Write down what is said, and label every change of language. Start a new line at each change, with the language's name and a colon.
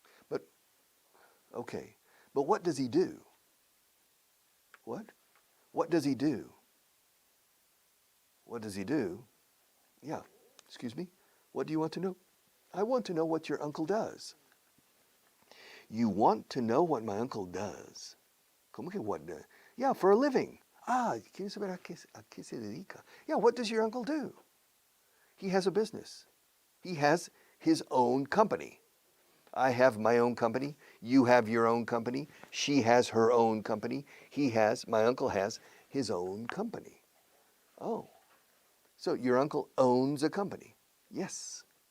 English: But, okay. But what does he do? What? What does he do? What does he do? Yeah, excuse me? What do you want to know? I want to know what your uncle does. You want to know what my uncle does?
Spanish: ¿Cómo que
English: what? Yeah, for a living.
Spanish: ¿Quieres saber a qué se dedica?
English: Yeah, what does your uncle do? He has a business. He has his own company. I have my own company. You have your own company. She has her own company. My uncle has his own company. Oh, so your uncle owns a company? Yes.